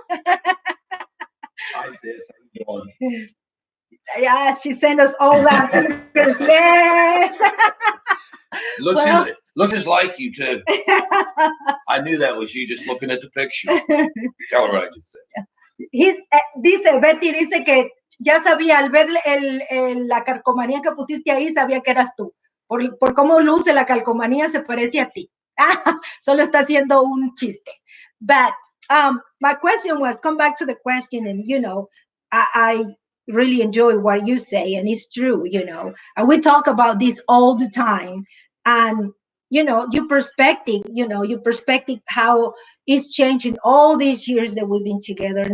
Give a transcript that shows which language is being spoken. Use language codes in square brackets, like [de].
[en] I did. Yeah, she sent us all that pictures. Yes. Looks just like you too. I knew that was you just looking at the picture. Tell her what I just said. [es] Betty dice que ya sabía al ver la calcomanía que pusiste ahí, sabía que eras tú. Por cómo luce la calcomanía, se parece a ti. Solo está haciendo un chiste. [en] But my question was, come back to the question, and I really enjoy what you say, and it's true, and we talk about this all the time, and your perspective, how it's changing all these years that we've been together.